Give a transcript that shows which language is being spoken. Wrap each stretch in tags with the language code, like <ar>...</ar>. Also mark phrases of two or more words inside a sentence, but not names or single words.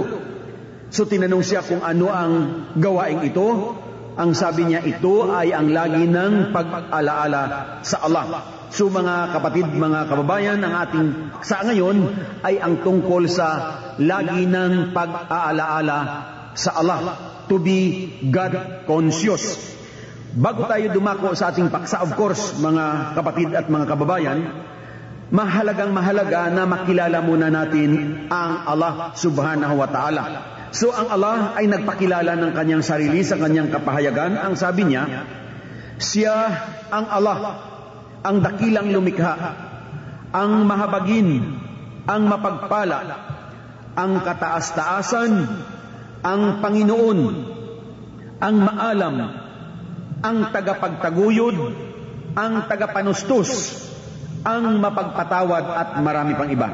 <tl>So tinanong siya kung ano ang gawaing ito. Ang sabi niya, ito ay ang lagi ng pag-alaala sa Allah. So mga kapatid, mga kababayan, ang ating sa ngayon ay ang tungkol sa lagi ng pag-aalaala sa Allah.</tl> <en>To be God conscious.</en> <tl>Bago tayo dumako sa ating paksa,</tl> <en>of course,</en> <tl>mga kapatid at mga kababayan, mahalaga na makilala muna natin ang Allah</tl> <ar>سبحانه وتعالى.</ar> <tl>So ang Allah ay nagpakilala ng kanyang sarili sa kanyang kapahayagan. Ang sabi niya, siya ang Allah, ang dakilang lumikha, ang mahabagin, ang mapagpala, ang kataas-taasan, ang Panginoon, ang maalam, ang tagapagtaguyod, ang tagapanustos, ang mapagpatawad at marami pang iba.</tl>